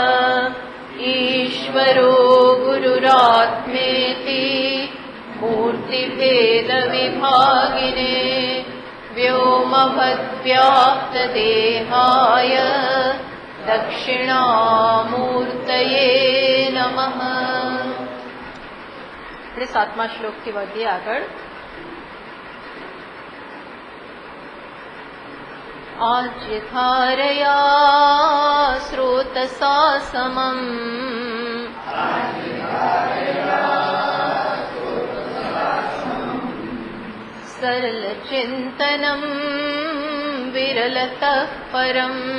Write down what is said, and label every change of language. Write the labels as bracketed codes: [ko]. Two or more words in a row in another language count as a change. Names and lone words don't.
[sa] ईश्वरो गुरुरात्मेति मूर्तिभेदविभागिने व्योमवद्व्याप्तदेहाय दक्षिणामूर्तये नमः। [gu] આપણે 7મા શ્લોકથી વધીએ આગળ. [sa] आज्यधारया स्रोतसा समम् सरलचिन्तनं विरलतः परम्